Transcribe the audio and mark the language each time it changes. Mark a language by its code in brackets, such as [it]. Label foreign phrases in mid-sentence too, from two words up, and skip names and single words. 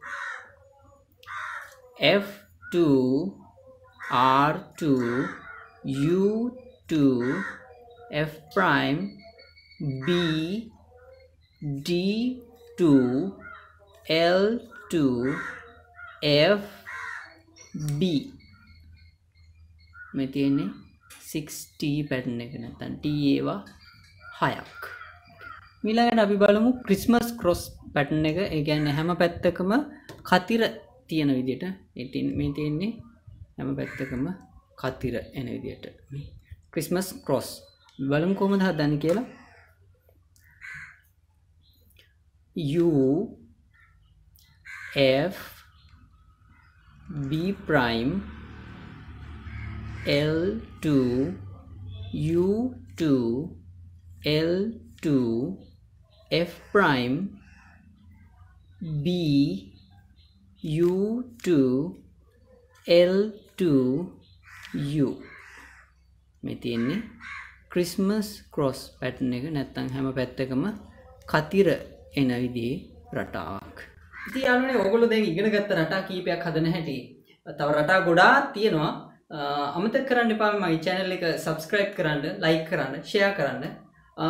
[en] F2 R2 U2 F prime B D2 L2 F B [si] මේ තියෙන්නේ 6T පැටර්න් එක නැත්නම් T ඒවා 6ක්. ඊළඟට අපි බලමු [en] Christmas cross pattern [si] එක. ඒ කියන්නේ හැම පැත්තකම කතිර තියෙන විදිහට මේ තියෙන්නේ හැම පැත්තකම කතිර එන විදිහට මේ [en] Christmas cross. [si] බලමු කොහොමද හදන්නේ කියලා. [en] U F B prime L2 U2 L2 F prime B U2 L2 U [si] මේ තියෙන්නේ [en] Christmas cross pattern [si] එක නැත්නම් හැම පැත්තකම කතිර එන විදිහේ රටාවක්. ඉතින් යාළුවනේ ඔයගොල්ලෝ දැන් ඉගෙන ගත්ත රටා කීපයක් හදන හැටි. තව රටා ගොඩාක් තියෙනවා. අමතක කරන්න එපා මගේ channel එක subscribe කරන්න, like කරන්න, share කරන්න.